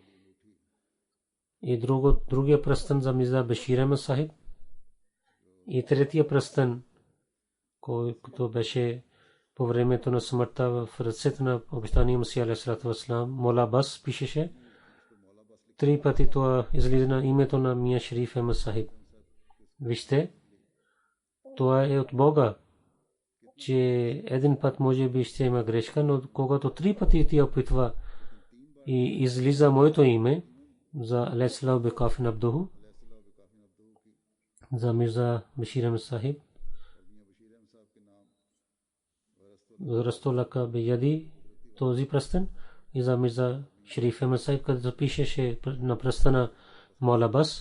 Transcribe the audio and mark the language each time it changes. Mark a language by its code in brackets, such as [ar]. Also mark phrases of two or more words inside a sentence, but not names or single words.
[bg] И другия пръстен за Мирза Башир Ахмад Сахиб. И третия пръстен, който беше по времето на смъртта в ръцете на обещания Масия [ar] عليه السلام, [ur] مولا بس [bg] пишеше. 3 пъти това излиза на името на Мия Шериф Ахмад Сахиб. Вижте, това е от Бога, че един път може би ще има грешка, но когато 3 пъти ти опитва и излиза моето име за [ar] أليس الله بكاف عبده, [bg] за Мирза Башир Ахмад Сахиб, Растолака Бияди, този пръстен, и за Мирза Шериф Ахмед Сайб, където пишеше на пръстена [ur] مولا بس.